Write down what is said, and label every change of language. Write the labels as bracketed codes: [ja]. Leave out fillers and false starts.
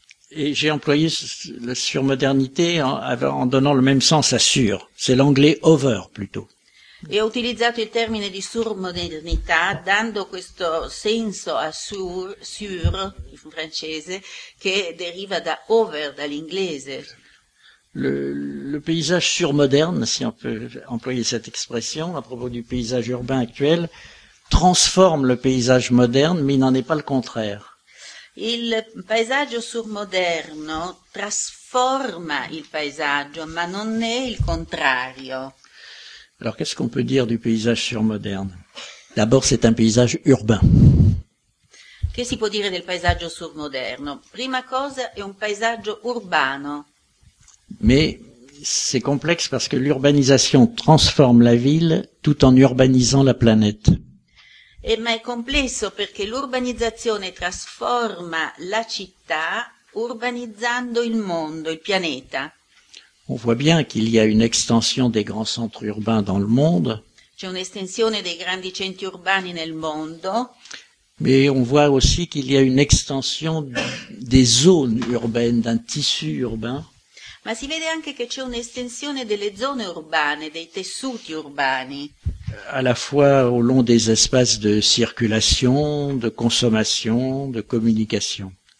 [fr] Et j'ai employé la surmodernité en donnant le même sens à sur. C'est l'anglais over plutôt. [it] Et ho utilizzato il termine di surmodernità dando questo senso a sur in francese che deriva da over dall'inglese. [fr] Le paysage surmoderne, si on peut employer cette expression à propos du paysage urbain actuel, transforme le paysage moderne, mais il n'en est pas le contraire. [it] Il paesaggio surmoderno trasforma il paesaggio, ma non è il contrario. [fr] Alors, qu'est-ce qu'on peut dire du paysage surmoderne? D'abord, c'est un paysage urbain. [it] Che si può dire del paesaggio surmoderno? Prima cosa, è un paesaggio urbano. [fr] Mais c'est complexe parce que l'urbanisation transforme la ville tout en urbanisant la planète. [it] Ma è complesso perché l'urbanizzazione trasforma la città urbanizzando il mondo, il pianeta. [fr] On voit bien qu'il y a une extension des grands centres urbains dans le monde. [it] C'è un'estensione dei grandi centri urbani nel mondo. [fr] Mais on voit aussi qu'il y a une extension des zones urbaines, d'un tissu urbain. [it] Ma si vede anche che c'è un'estensione delle zone urbane, dei tessuti urbani. [fr] À la fois au long des espaces de circulation, de consommation, de communication.